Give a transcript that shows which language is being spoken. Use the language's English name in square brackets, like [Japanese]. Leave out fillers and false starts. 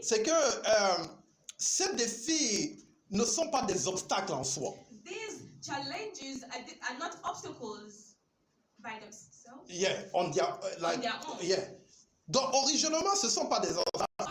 [French] c'est que ces défis ne sont pas des obstacles en soi. [English] these challenges are not obstacles by themselves. Yeah, on their, On their own. yeah. [French] Donc, originellement, ce ne sont pas des obstacles.